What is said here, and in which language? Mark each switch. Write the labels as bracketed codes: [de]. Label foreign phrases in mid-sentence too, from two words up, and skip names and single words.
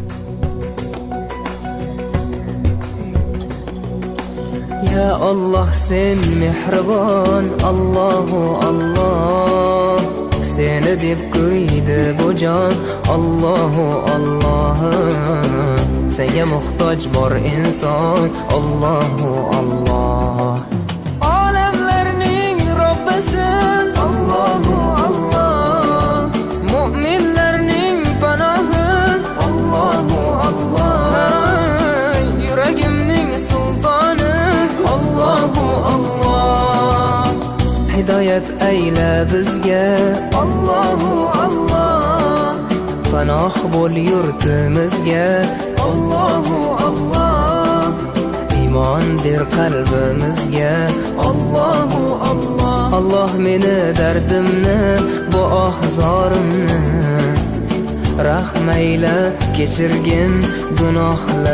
[uz] Ya Allah sen mehribon, [ar] Allahu Allah. [uz] Seni deb kuydi bu jon, [ar] Allahu Allah. [uz] Senga muhtoj bor inson, [ar] Allahu Allah. [uz] Olamlarning Robbisin, [ar] Allahu Allah. [uz] Mu'minlarning panohi, [ar] Allahu Allah. [uz] Yuragimning sultoni, [ar] Allahu Allah. [uz] Hidayat ayla bizga, [ar] Allahu Allah. [uz] Panoh bo'l yurtimizga, [ar] Allahu Allah. [uz] Iymon ber qalbimizga, [ar] Allahu Allah. [uz] Allah meni dardimni, bu ohzorimni rahmayla kechirgin, gunoh